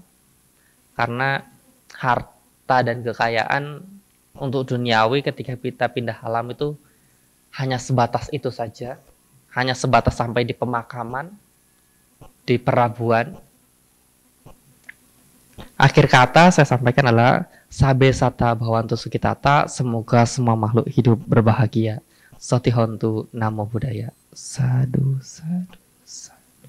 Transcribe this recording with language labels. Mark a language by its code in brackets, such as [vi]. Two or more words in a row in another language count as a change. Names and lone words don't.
[id] Karena harta dan kekayaan untuk duniawi ketika kita pindah alam itu hanya sebatas itu saja. Hanya sebatas sampai di pemakaman, di perabuan. Akhir kata saya sampaikan adalah [pi] sabe sata bhawantu sukitata, [id] semoga semua makhluk hidup berbahagia. [pi] Sotihontu namo buddhaya. Sadu, sadu, sadu.